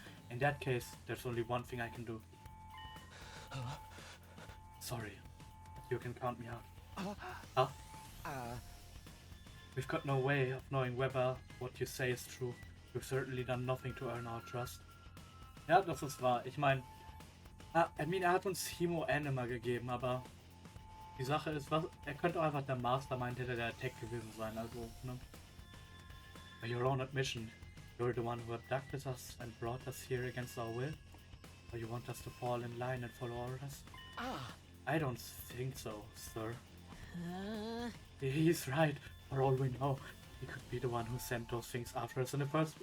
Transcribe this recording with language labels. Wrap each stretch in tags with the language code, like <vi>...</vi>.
<en>In that case, there's only one thing I can do. Sorry, but you can count me out. We've got no way of knowing whether what you say is true. You've certainly done nothing to earn our trust.</en> <de>Ja, das ist wahr. Ich meine, er hat uns Hemo Anima gegeben, aber die Sache ist, er könnte auch einfach der Mastermind hinter der Attack gewesen sein, also, ne?</de> <en>By your own admission, you're the one who abducted us and brought us here against our will? Or you want us to fall in line and follow orders? I don't think so, sir. He's right. For all we know, he could be the one who sent those things after us in the first...</en>